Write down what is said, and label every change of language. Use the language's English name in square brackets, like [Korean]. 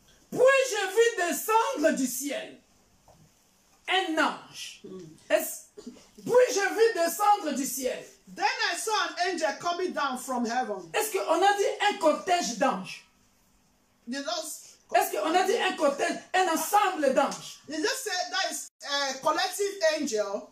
[French] Puis je vis descendre du ciel un ange. Puis je vis descendre du ciel. [English] Then I saw an angel coming down from heaven. [French] Est-ce qu'on a dit un cortège d'anges? Est-ce qu'on a dit un cortège, un ensemble d'anges? [English] You just said that is a collective angel.